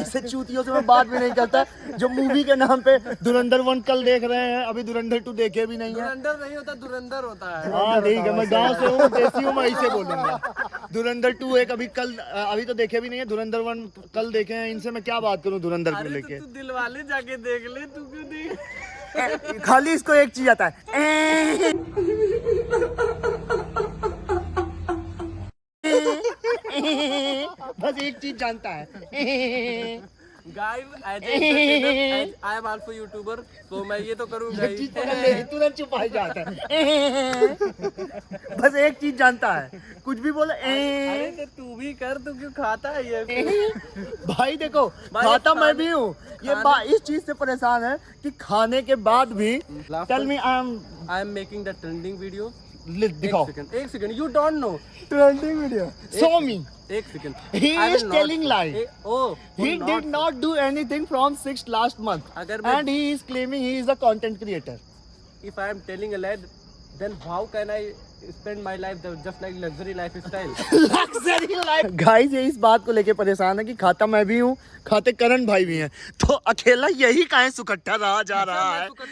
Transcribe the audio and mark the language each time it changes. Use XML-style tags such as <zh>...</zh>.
<hi>ऐसे चूतियों से मैं बात भी नहीं करता जो मूवी के नाम पे धुरंधर 1 कल देख रहे हैं, अभी धुरंधर 2 देखे भी नहीं है। धुरंधर नहीं होता, धुरंधर होता है। हाँ ठीक है, मैं गांव से हूँ, देसी हूँ, मैं ऐसे बोलूंगा। धुरंधर 2 एक अभी कल अभी तो देखे भी नहीं है, धुरंधर 1 कल देखे हैं। इनसे मैं क्या बात करूँ धुरंधर को अरे लेके। तू दिल वाले जाके देख ले, तू क्यों देख? खाली इसको एक चीज आता है, बस एक चीज जानता है। Guys,</hi> <en>I am also YouTuber,</en> <hi>तो मैं ये तो करूंगा ही। तुरंत चुपाई जाता है। बस एक चीज जानता है, कुछ भी बोले अरे तो तू भी कर, तू क्यों खाता है ये? भाई देखो, भाई खाता मैं खाने- भी हूँ। ये इस चीज से परेशान है कि खाने के बाद भी</hi> <en>tell me I am making the trending video</en> <hi>दिखाओ। एक second,</hi> <en>you don't know. Trending video. Show me.</en> <hi>एक second.</hi> <en>He I is will not- telling lie. Oh, He did not do anything from 6th last month.</en> <hi>अगर मैं-</hi> <en>And he is claiming he is a content creator. If I am telling a lie, then how can I spend my life just like luxury lifestyle? Luxury life.</en> <hi>Guys ये इस बात को लेके परेशान है कि खाता मैं भी हूँ, खाते करण भाई भी हैं, तो अकेला यही काहे सुकट्ठा रहा जा रहा है।</hi>